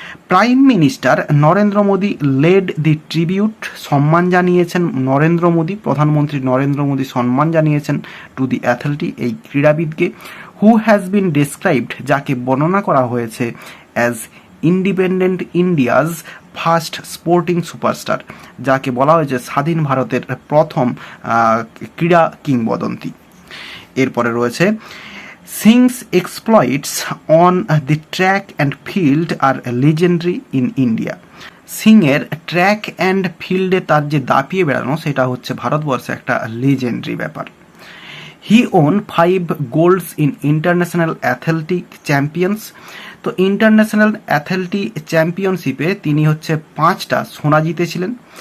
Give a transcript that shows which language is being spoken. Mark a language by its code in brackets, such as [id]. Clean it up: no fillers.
[en] prime minister Narendra Modi led the tribute, [bn] সম্মান জানিয়েছেন নরেন্দ্র মোদী, প্রধানমন্ত্রী নরেন্দ্র মোদী সম্মান জানিয়েছেন [en] to the athlete, [bn] এই ক্রীড়াবিদকে, [en] who has been described, [bn] যাকে বর্ণনা করা হয়েছে [en] as independent India's first sporting superstar, [bn] যাকে বলা হয়েছে স্বাধীন ভারতের প্রথম ক্রীড়া কিংবদন্তি। এরপরে রয়েছে [en] Singh's exploits on the track and field are legendary in India. [bn] সিংয়ের ট্র্যাক অ্যান্ড ফিল্ডে তার যে দাপিয়ে বেড়ানো সেটা হচ্ছে ভারতবর্ষে একটা লেজেন্ডারি ব্যাপার। [en] He won 5 golds in international athletic champions. [bn] তো ইন্টারন্যাশনাল অ্যাথলেটিক চ্যাম্পিয়নশিপে তিনি হচ্ছে 5টা সোনা জিতেছিলেন।